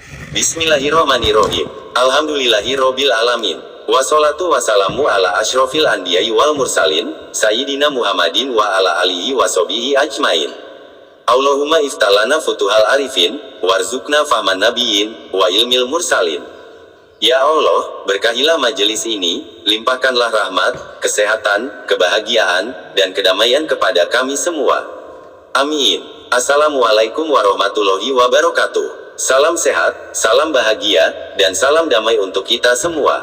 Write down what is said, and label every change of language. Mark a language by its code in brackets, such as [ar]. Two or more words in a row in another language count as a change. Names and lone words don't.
[ar] بسم الله الرحمن الرحيم الحمد لله رب العالمين. والصلاة والسلام على أشرف الأنبياء والمرسلين سيدنا محمد وعلى آله وصحبه أجمعين. اللهم افتح علينا فتوح العارفين وارزقنا فهم النبيين وعلم المرسلين. [id] Ya Allah, berkahilah majelis ini, limpahkanlah rahmat, kesehatan, kebahagiaan, dan kedamaian kepada kami semua. Amin. [ar] السلام عليكم ورحمة الله وبركاته. [id] Salam sehat, salam bahagia, dan salam damai untuk kita semua.